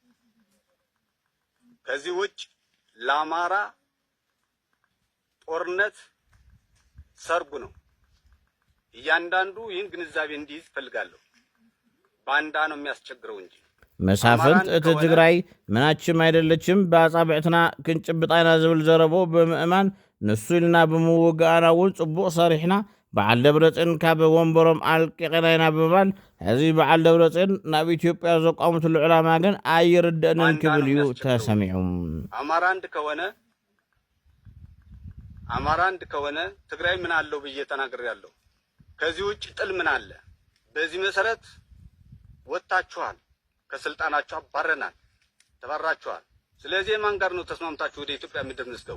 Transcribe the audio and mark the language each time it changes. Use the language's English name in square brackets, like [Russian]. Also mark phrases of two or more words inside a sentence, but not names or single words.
[Amharic] ከዚህ ውጭ ለአማራ ጦርነት ሰርጉ ነው። እያንዳንዱ ይህን ግንዛቤ እንዲይዝ ፈልጋለሁ። ባንዳ ነው የሚያስቸግረው እንጂ [Tigrinya] መሳፍንት እቲ ትግራይ [Amharic] ምናችም አይደለችም [Tigrinya] በአጻብዕትና ክንጭብጣይና ዝብል ዘረቦ ብምእማን ንሱ ኢልና ብምውግኣና እውን ጽቡቕ ሰሪሕና በዓል ደብረጽዮን ካብ ወንበሮም ኣልቂቕና ኢና ብምባል ሕዚ በዓል ደብረጽዮን ናብ ኢትዮጵያ ዘቋሙትሉ ዕላማ ግን ኣይርድእንን ክብል እዩ ተሰሚዑ። [Amharic] አማራ አንድ ከሆነ ትግራይ ምን አለው ብዬ ተናግሬያለሁ። ከዚህ ውጭ ጥል ምን አለ? በዚህ መሰረት ወጣችኋል፣ ከስልጣናችሁ አባረናል፣ ተባራችኋል። ስለዚህ ማን ጋር ነው ተስማምታችሁ ወደ ኢትዮጵያ ምድር ምትገቡ?